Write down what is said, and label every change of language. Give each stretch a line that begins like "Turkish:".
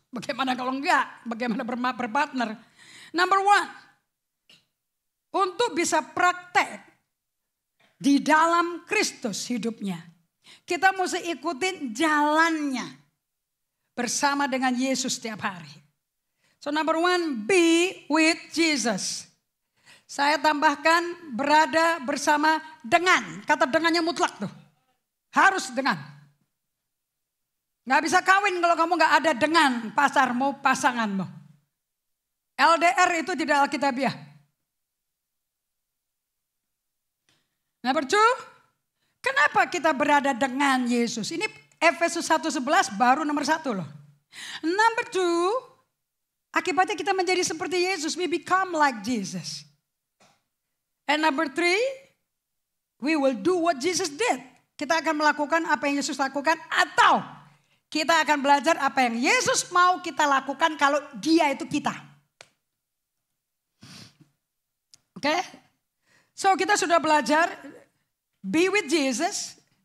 Indonesian: Bagaimana kalau enggak? Bagaimana berpartner?
English: Number one.
Indonesian: Untuk bisa praktek di dalam Kristus hidupnya. Kita mesti ikutin jalannya. Bersama dengan Yesus setiap hari.
English: So number one, be with Jesus.
Indonesian: Saya tambahkan berada bersama dengan. Kata dengannya mutlak tuh. Harus dengan. Gak bisa kawin kalau kamu gak ada dengan pasarmu, pasanganmu. LDR itu tidak alkitabiah.
English: Number two,
Indonesian: kenapa kita berada dengan Yesus? Ini Efesus 1:11 baru nomor 1 loh.
English: Number two,
Indonesian: akibatnya kita menjadi seperti Yesus.
English: We become like Jesus. And number three, we will do what Jesus did.
Indonesian: Kita akan melakukan apa yang Yesus lakukan atau kita akan belajar apa yang Yesus mau kita lakukan kalau dia itu kita. Oke? So kita sudah belajar
English: be with Jesus.